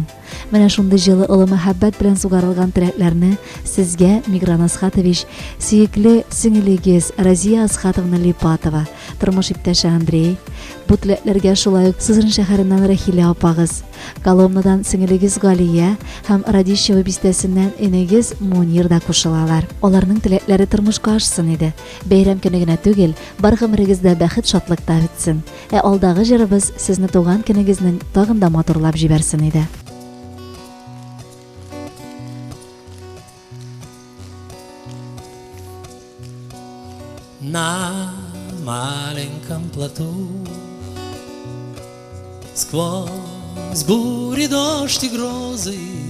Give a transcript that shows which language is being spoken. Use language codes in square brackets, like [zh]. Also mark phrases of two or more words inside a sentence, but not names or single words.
[tt] Менә шундый җылы олы мәхәббәт белән сугарылган теләкләрне сезгә Мигран Асхатович, сөекле сеңелегез Разия Асхатовна Липатова, тормыш иптәше Андрей, бу теләкләргә шулай ук Сызран шәһәреннән Рахилә апагыз, Коломнадан сеңелегез Галия һәм Радищева бистәсеннән энегез Мунир да кушылалар. Аларның теләкләре тормышка ашсын иде. Бәйрәм көне генә түгел, бар гомерегездә бәхет, шатлыкта үтсен. Алдагы җырыбыз сезне туган көнегезнең тагын да матурлап җибәрсен иде. [ru] На маленьком плоту сквозь бури, дождь и грозы,